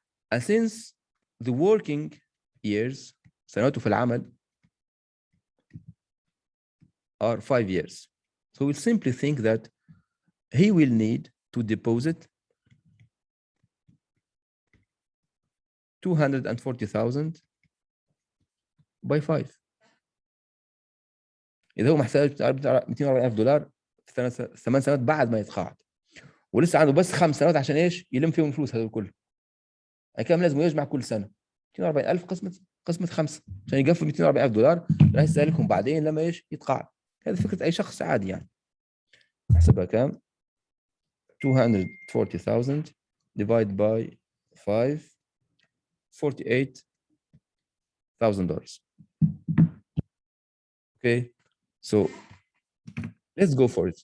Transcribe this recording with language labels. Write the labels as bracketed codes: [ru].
[en] And since the working years, [ar] سنواته في العمل, [en] are 5 years, so we'll simply think that he will need to deposit $240,000 by 5. [ar] إذا هو محتاج $240,000 في 8 سنوات بعد ما يتقاعد، ولسه عنده بس 5 سنوات عشان ايش؟ يلم فيهم الفلوس هذول كله. يعني كام لازم يجمع كل سنه؟ 240,000 قسمة 5 عشان يقفل $240,000 راح يسألكم بعدين لما ايش؟ يتقاعد. هذه فكرة أي شخص عادي يعني. نحسبها كام؟ 240,000 [en] divided by [ar] 5, $48,000. [en] Okay, so let's go for it.